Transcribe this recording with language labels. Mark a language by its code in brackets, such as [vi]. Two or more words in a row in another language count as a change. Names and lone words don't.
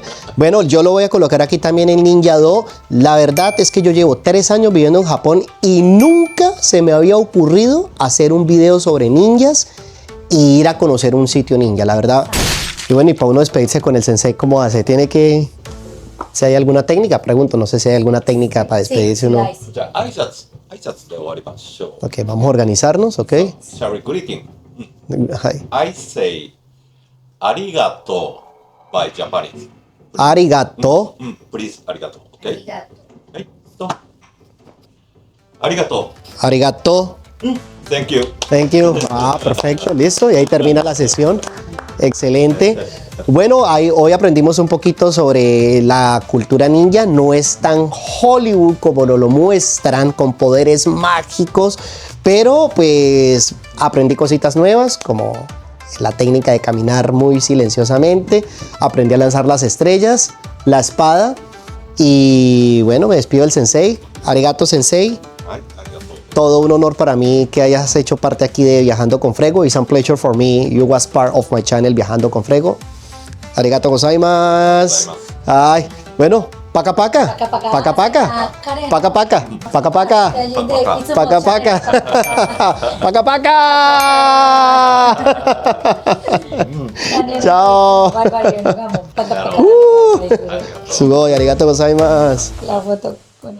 [es] Bueno, yo lo voy a colocar aquí también en Ninja Do. La verdad es que yo llevo 3 años viviendo en Japón y nunca se me había ocurrido hacer un video sobre ninjas y ir a conocer un sitio ninja, la verdad. Y bueno, y para uno despedirse con el sensei, ¿cómo hace? Tiene que... Si hay alguna técnica, pregunto, no sé si hay alguna técnica para despedirse uno. [ja] じゃあ挨拶で終わりましょう。 [es] Ok, vamos a organizarnos, ok. [en] Shall we greeting? Hi. I say ありがとう by Japanese. [ja] Arigato. Please ありがとう。Okay? はい。とありがと Arigato. [en] う。Thank you. Thank you. [es] Ah, perfecto, listo. Y ahí termina la sesión. Excelente. Bueno, hoy aprendimos un poquito sobre la cultura ninja. No es tan Hollywood como nos lo muestran, con poderes mágicos, pero pues aprendí cositas nuevas, como la técnica de caminar muy silenciosamente. Aprendí a lanzar las estrellas, la espada, y bueno, me despido del sensei. [ja] ありがとう、先生. はい。ありがとう。 [es] Todo un honor para mí que hayas hecho parte aquí de Viajando con Frego. [en] It's a pleasure for me. You was part of my channel Viajando con Frego. [ja] ありがとうございます. [es] Ay, bueno, paca paca. Paca paca. Paca paca. Paca paca. Paca paca. Paca paca. Chao. [ja] すごい、ありがとうございます. [es] La foto.